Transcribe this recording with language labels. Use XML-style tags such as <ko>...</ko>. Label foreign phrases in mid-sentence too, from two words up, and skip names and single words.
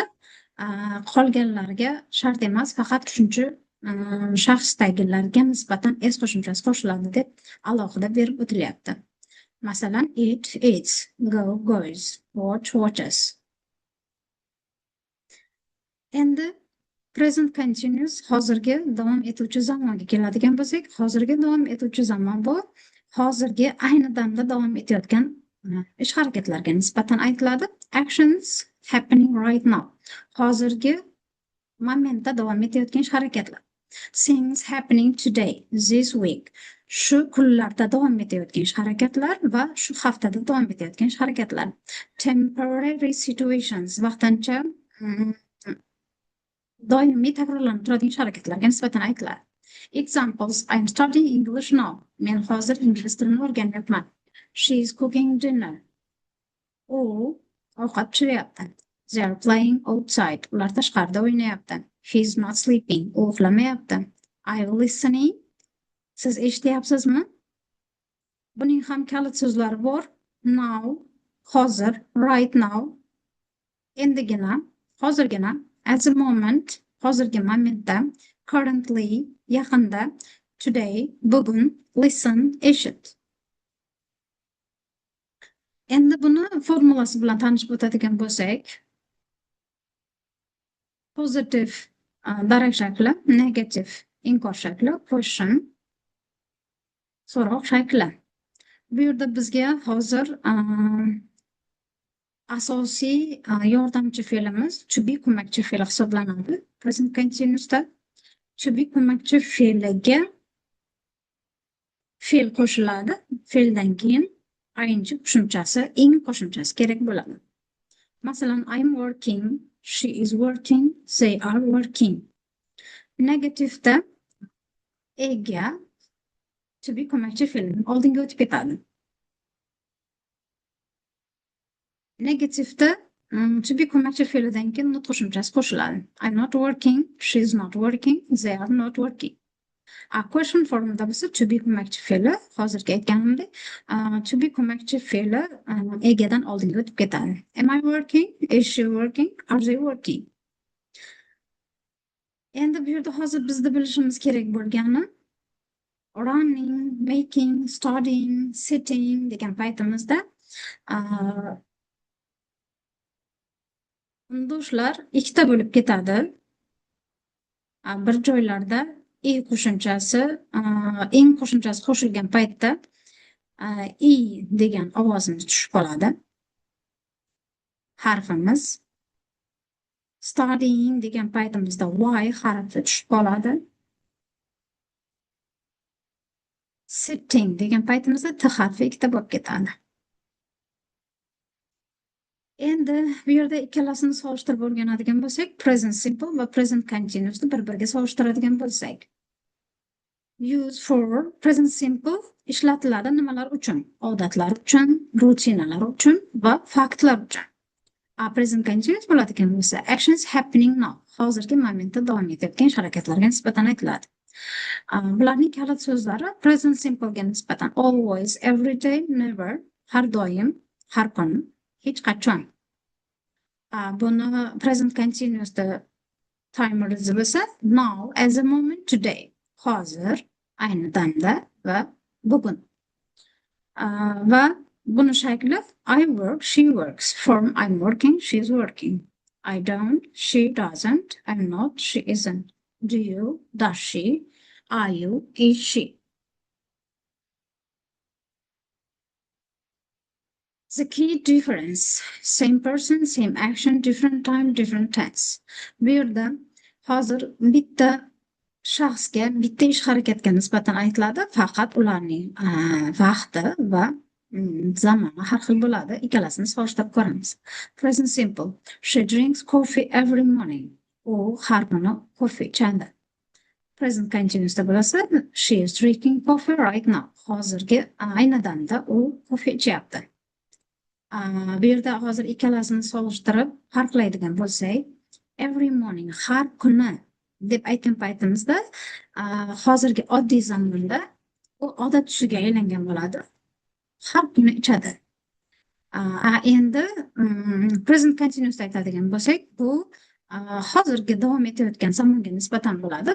<uz>Qolganlarga shart emas, faqat uchinchi shaxsdagilarga nisbatan s qo'shimchasi qo'shiladi deb alohida berib o'tilyapti. Masalan,</uz> <en>it, eats, go, goes, watch, watches.</en> <uz>Endi</uz> <en>present continuous</en> <uz>hozirgi davom etuvchi zamonga keladigan bo'lsak, hozirgi davom etuvchi zamon bu hozirgi ayni damda davom etayotgan ish harakatlarga nisbatan aytiladi.</uz> <en>Actions happening right now.</en> <uz>Hozirgi momentda davom etayotgan ish harakatlar.</uz> <en>Things happening today, this week.</en> <uz>Shu kunlarda davom etayotgan ish harakatlar va shu haftada davom etayotgan ish harakatlar.</uz> <en>Temporary situations,</en> <uz>vaqtincha doimiy takrorlanib turadigan ish harakatlarga nisbatan aytiladi.</uz> <en>Examples: I'm studying English now.</en> <uz>Men hozir ingliz tilini o'rganyapman.</uz> <en>She is cooking dinner.</en> <uz>U ovqat pishiryapti.</uz> <en>They are playing outside.</en> <uz>Ular tashqarida o'ynayapti.</uz> <en>He is not sleeping.</en> <uz>U uxlamayapti.</uz> <en>Are you listening?</en> <uz>Siz eshityapsizmi? Buning ham kalit so'zlari bor. Now, hozir,</uz> <en>right now,</en> <uz>endigina, hozirgina,</uz> <en>at the moment,</en> <uz>hozirgi momentda, currently, yaqinda, today, bugun, listen, eshit. Endi buni formulasi bilan tanishib o'tadigan bo'lsak, positive darak shakli, negative inkor shakli, question so'roq shakli. Bu yerda bizga hozir asosiy yordamchi fe'limiz</uz> <en>to be</en> <uz>ko'makchi fe'l hisoblanadi.</uz> <en>Present continuousda to be</en> <uz>ko'makchi fe'liga fe'l qo'shiladi. Fe'ldan keyin ing qo'shimchasi, ing qo'shimchasi kerak bo'ladi. Masalan,</uz> <en>I'm working, she is working, they are working.</en> <uz>Negativda ega</uz> <en>to be</en> <uz>ko'makchi fe'l oldinga o'tib ketadi. Negativda</uz> <en>to be</en> <uz>ko'makchi fe'lidan keyin not qo'shimchasi qo'shiladi.</uz> <en>I'm not working, she is not working, they are not working.</en> <uz>Question formida bo'lsa</uz> <en>to be</en> <uz>ko'makchi fe'li hozirgi aytganimdek</uz> <en>to be</en> <uz>ko'makchi fe'li egadan oldinga o'tib ketadi.</uz> <en>Am I working? Is she working? Are they working?</en> <uz>Endi bu yerda hozir bizda bilishimiz kerak bo'lgani</uz> <en>running, making, studying, sitting</en> <uz>degan paytimizda undoslar ikkita bo'lib ketadi. Bir joylarda qo'shimchasi, ing qo'shimchasi qo'shilgan paytda i degan ovozimiz tushib qoladi. Harfimiz. Studying degan paytimizda y harfi tushib qoladi. Sitting degan paytimizda t harfi ikkita bo'lib ketadi. Endi bu yerda ikkalasini solishtirib o'rganadigan bo'lsak,</uz> <en>present simple</en> <uz>va</uz> <en>present continuousni</en> <uz>bir-biriga solishtiradigan bo'lsak.</uz> <en>Use for present simple</en> <uz>ishlatiladi nimalar uchun? Odatlar uchun, rutinalar uchun va faktlar uchun.</uz> <en>Present continuous</en> <uz>bo'ladigan bo'lsa,</uz> <en>actions happening now.</en> <uz>Hozirgi momentda davom etayotgan ish harakatlarga nisbatan aytiladi. Bularning kalit so'zlari</uz> <en>present simplega</en> <uz>nisbatan</uz> <en>always, every day, never,</en> <uz>har doim, har kun, hech qachon. Buni</uz> <en>present continuousda</en> <uz>timer bo'lsa</uz> <en>now, as a moment, today.</en> <uz>Hozir, ayni damda va bugun. Va buni shakli</uz> <en>I work, she works. Form I'm working, she's working. I don't, she doesn't. I'm not, she isn't. Do you, does she? Are you, is she? The key difference, same person, same action, different time, different tense.</en> <uz>Bu yerda hozir bitta shaxsga, bitta ish harakatga nisbatan aytiladi, faqat ularning vaqti va zamoni har xil bo'ladi. Ikkalasini solishtirib ko'ramiz.</uz> <en>Present simple. She drinks coffee every morning.</en> <uz>U har kuni kofe ichadi.</uz> <en>Present continuousda</en> <uz>bo'lsa,</uz> <en>she is drinking coffee right now.</en> <uz>Hozirgi ayni damda u kofe ichyapti. Bu yerda hozir ikkalasini solishtirib farqlaydigan bo'lsak,</uz> <en>every morning,</en> <uz>har kuni deb aytgan paytimizda, hozirgi oddiy zamonda u odat tusiga aylangan bo'ladi. Har kuni ichadi. Endi</uz> <en>present continuous</en> <uz>aytadigan bo'lsak, bu hozirgi davom etayotgan zamonga nisbatan bo'ladi.</uz>